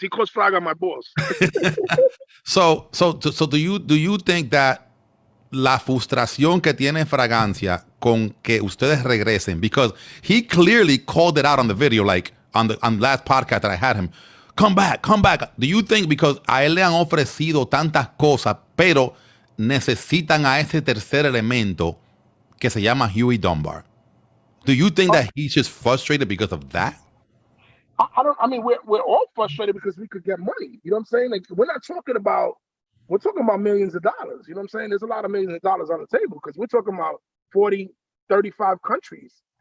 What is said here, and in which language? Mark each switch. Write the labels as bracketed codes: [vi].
[en] He calls Fraga my boss. So do you think that [es] la frustración que tiene Fragancia con que ustedes regresen, [en] because he clearly called it out on the video, like on the last podcast that I had him, come back. Do you think because [es] a él le han ofrecido tantas cosas, pero necesitan a ese tercer elemento que se llama Huey Dunbar? [en] Do you think that he's just frustrated because of that? I mean, we're all frustrated because we could get money. You know what I'm saying? Like, we're talking about millions of dollars. You know what I'm saying? There's a lot of millions of dollars on the table because we're talking about 40, 35 countries.